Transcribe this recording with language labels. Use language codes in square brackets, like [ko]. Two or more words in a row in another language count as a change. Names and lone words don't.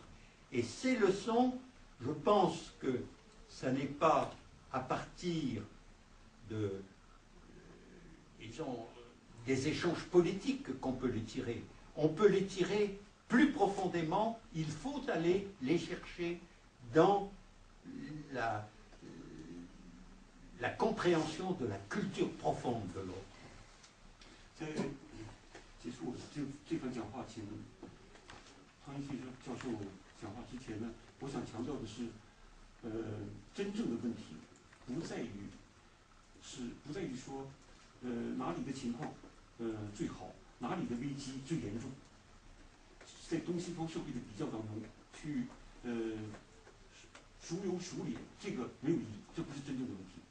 [fr] Et ces leçons, je pense que ça n'est pas à partir de, disons, des échanges politiques qu'on peut les tirer. On peut les tirer plus profondément, il faut aller les chercher dans la compréhension de la culture profonde de l'autre. [zh] 在结束我这番讲话前，汤一旭教授讲话之前呢，我想强调的是，真正的问题不在于说，哪里的情况最好，哪里的危机最严重，在东西方社会的比较当中去孰优孰劣，这个没有意义，这不是真正的问题。